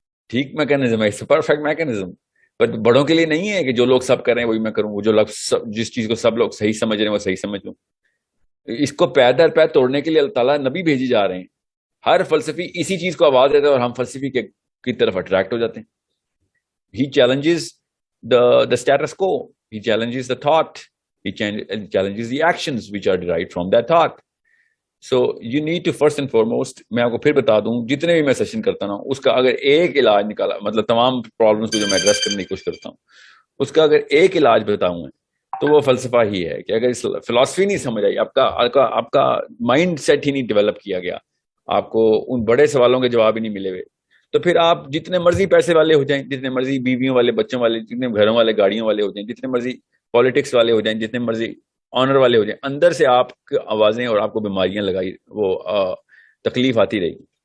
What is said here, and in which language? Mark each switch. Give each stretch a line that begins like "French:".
Hindi: ठीक मैकेनिज्म है,
English: It's perfect mechanism.
Hindi: But बड़ों के लिए नहीं है कि जो लोग सब कर रहे हैं वही मैं करूं, वो जो लोग जिस चीज को सब लोग सही समझ रहे हैं वो सही समझ लूं। इसको पैर दर पैर तोड़ने के लिए अल्लाह ताला नबी भेजी जा रहे हैं। हर फलसफी इसी चीज को आवाज देता है और हम फलसफी की तरफ अट्रैक्ट हो जाते हैं।
English: He challenges the status quo, he challenges the thought, he challenges the actions which are derived from that thought. So you need to first and foremost,
Hindi: मैं आपको फिर बता दूं, जितने भी मैं सेशन करता ना उसका अगर एक इलाज निकाला, मतलब तमाम प्रॉब्लम्स को जो मैं एड्रेस करने की कोशिश करता हूँ उसका अगर एक इलाज बताऊं तो वो फलसफा ही है कि अगर फिलॉसफी नहीं समझ आई, आपका माइंड सेट ही नहीं डेवलप किया गया, आपको उन बड़े सवालों के जवाब ही नहीं मिले हुए, तो फिर आप जितने मर्जी पैसे वाले हो जाएं, जितने मर्जी बीवियों वाले, बच्चों वाले, जितने घरों वाले, गाड़ियों वाले हो जाएं, जितने मर्जी पॉलिटिक्स वाले हो जाएं, जितने मर्जी ऑनर वाले हो जाएं, अंदर से आपकी आवाजें और आपको बीमारियां लगाई, वो तकलीफ आती रहेगी।